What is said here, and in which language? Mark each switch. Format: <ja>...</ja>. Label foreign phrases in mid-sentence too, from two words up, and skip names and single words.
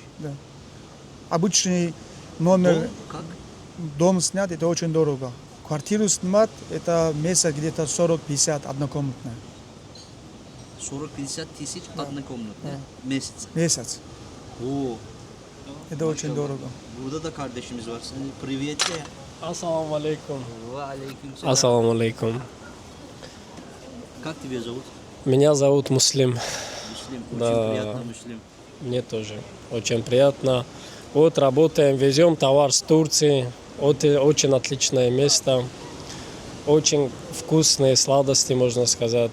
<ru>Да. Обычный номер, Дом как? дом снять, это очень дорого. Квартиру снимать, это месяц где-то 40-50 однокомнатная. 40-50 тысяч одна комната, месяц. Месяц. Oo. Это очень дорого.</ru> <tr>Burada da kardeşimiz var. Seni привет.</tr> <ru>Ассаламу алейкум.</ru> <tr>Ve aleyküm selam.</tr> <ru>Ассаламу алейкум. Как тебя зовут? Меня зовут Муслим. Муслим. Очень Да. приятно, Муслим. Мне тоже очень приятно. Вот работаем, везем товар с Турции. Вот очень отличное место. Очень вкусные сладости, можно сказать.</ru>